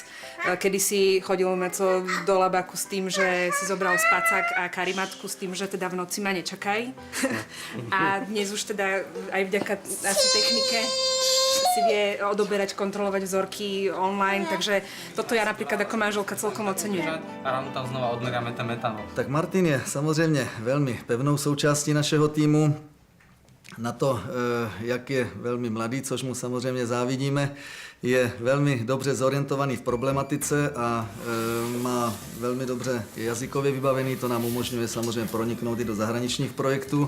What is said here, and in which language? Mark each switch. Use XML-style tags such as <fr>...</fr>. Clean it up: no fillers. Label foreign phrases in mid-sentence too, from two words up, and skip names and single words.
<sk>Kedysi chodil Maco do Labaku s tým, že si zobral spacák a karimatku s tým, že teda v noci ma nečakaj. A dnes už teda aj vďaka asi technike si vie odoberať, kontrolovať vzorky online, takže toto ja napríklad ako manželka celkom oceňujem. A ráno tam znova odmeráme ten metanol.</sk> <cs>Tak Martin je samozřejmě veľmi pevnou součástí našeho týmu. Na to, jak je velmi mladý, což mu samozřejmě závidíme, je velmi dobře zorientovaný v problematice a má velmi dobře jazykově vybavený, to nám umožňuje samozřejmě proniknout i do zahraničních projektů.</cs>